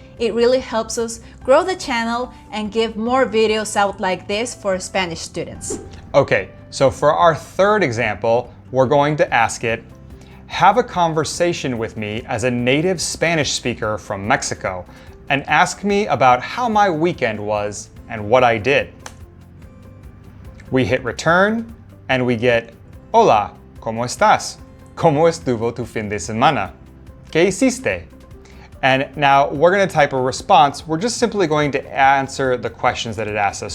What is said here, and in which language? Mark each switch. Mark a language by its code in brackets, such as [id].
[en] It really helps us grow the channel and give more videos out like this for Spanish students. Okay, so for our third example, we're going to ask it, have a conversation with me as a native Spanish speaker from Mexico, and ask me about how my weekend was and what I did. We hit return, and we get, [es] hola, ¿cómo estás? ¿Cómo estuvo tu fin de semana? ¿Qué hiciste? [en] And now we're going to type a response. We're just simply going to answer the questions that it asks us.